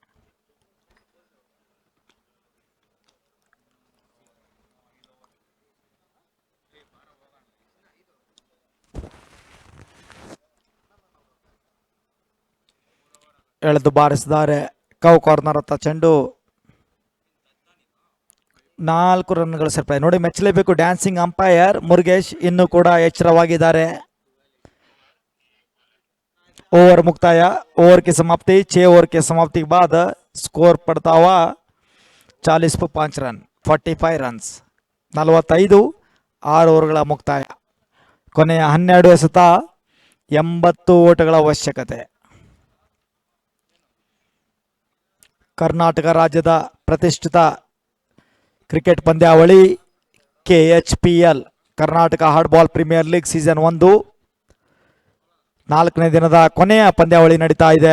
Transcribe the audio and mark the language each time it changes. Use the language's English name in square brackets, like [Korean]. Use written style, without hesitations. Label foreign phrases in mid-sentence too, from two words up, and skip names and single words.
[Kannada] ಎಳೆದು ಬಾರಿಸಿದ್ದಾರೆ. [English] cow corner [Kannada] ಹತ್ತ ಚೆಂಡು, 4 ರನ್ಗಳ ಸೇರ್ಪಡೆ. ನೋಡಿ, ಮೆಚ್ಚಲೇಬೇಕು [English] dancing umpire [Kannada] ಮುರುಗೇಶ್, ಇನ್ನೂ ಕೂಡ ಎಚ್ಚರವಾಗಿದ್ದಾರೆ. ಓವರ್ ಮುಕ್ತಾಯ, [Hindi] ओवर की समाप्ति 6 ओवर के समाप्ति के बाद स्कोर पड़ता हुआ 40 पर 5 रन, 45 रन्स, 45 [Kannada] 6 ಓವರ್ಗಳ ಮುಕ್ತಾಯ. ಕೊನೆಯ 12 ಎಸೆತ 80 ಓಟಗಳ ಅವಶ್ಯಕತೆ. ಕರ್ನಾಟಕ ರಾಜ್ಯದ ಪ್ರತಿಷ್ಠಿತ ಕ್ರಿಕೆಟ್ ಪಂದ್ಯಾವಳಿ KHPL ಕರ್ನಾಟಕ ಹಾರ್ಡ್ ಬಾಲ್ ಪ್ರೀಮಿಯರ್ ಲೀಗ್ ಸೀಸನ್ 1 4ನೇ ದಿನದ ಕೊನೆಯ ಪಂದ್ಯಾವಳಿ ನಡೀತಾ ಇದೆ.